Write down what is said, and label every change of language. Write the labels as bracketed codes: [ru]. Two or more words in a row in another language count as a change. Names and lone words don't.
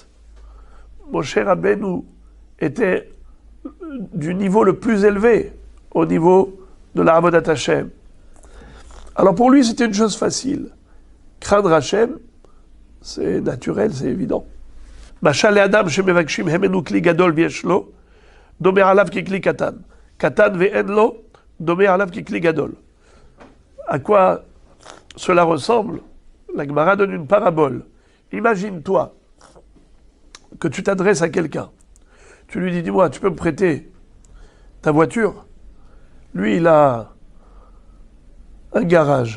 [fr] Moshe Rabbeinu était du niveau le plus élevé, au niveau de la [he] עבודת השם. [fr] Alors pour lui, c'était une chose facile. Craindre Hashem, c'est naturel, c'est évident. [he] משל לאדם שמבקשים ממנו כלי גדול ויש לו, דומה עליו כי כלי קטן. קטן ואין לו, דומה עליו כי כלי גדול. [fr] À quoi cela ressemble? La Gemara donne une parabole. Imagine-toi que tu t'adresses à quelqu'un. Tu lui dis, dis-moi, tu peux me prêter ta voiture? Lui, il a un garage.